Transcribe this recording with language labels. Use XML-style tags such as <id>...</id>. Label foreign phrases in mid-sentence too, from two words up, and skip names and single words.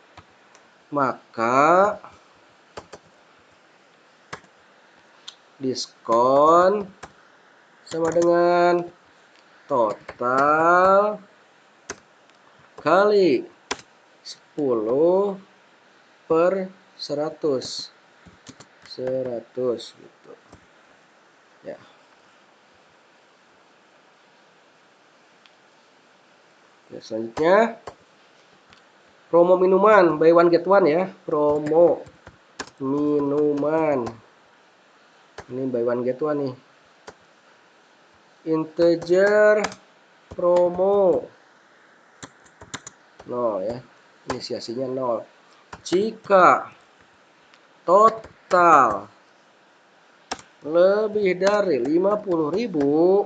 <id>Maka diskon sama dengan total kali 10 per 100 gitu ya. Oke, selanjutnya promo minuman</id> <en>buy one get one</en> <id>ya. Promo minuman ini</id> <en>buy one get one</en> <id>nih. Integer promo 0 ya, inisiasinya 0. Jika total lebih dari 50.000.</id>